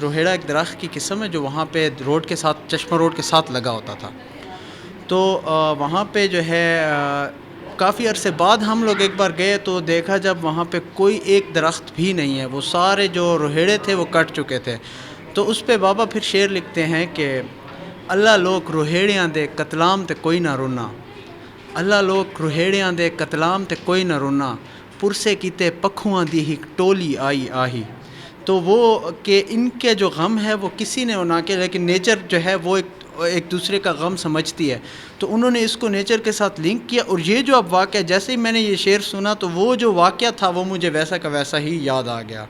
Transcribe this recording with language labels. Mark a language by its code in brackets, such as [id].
[ur] روہیڑا ایک درخت کی قسم ہے جو وہاں پہ روڈ کے ساتھ، چشمہ روڈ کے ساتھ لگا ہوتا تھا. تو وہاں پہ جو ہے کافی عرصے بعد ہم لوگ ایک بار گئے تو دیکھا جب وہاں پہ کوئی ایک درخت بھی نہیں ہے، وہ سارے جو روہیڑے تھے وہ کٹ چکے تھے. تو اس پہ بابا پھر شعر لکھتے ہیں کہ [pa] اللہ لوک روہیڑیاں دے قتلام تے کوئی نہ رونا، اللہ لوک روہیڑیاں دے قتلام تے کوئی نہ رونا، پرسے کیتے پکھواں دی ہی ٹولی آئی آہی. [ur] تو وہ کہ ان کے جو غم ہے وہ کسی نے نہ کہ، لیکن نیچر جو ہے وہ ایک دوسرے کا غم سمجھتی ہے. تو انہوں نے اس کو نیچر کے ساتھ لنک کیا. اور یہ جو اب واقعہ، جیسے ہی میں نے یہ شعر سنا تو وہ جو واقعہ تھا وہ مجھے ویسا کا ویسا ہی یاد آ گیا.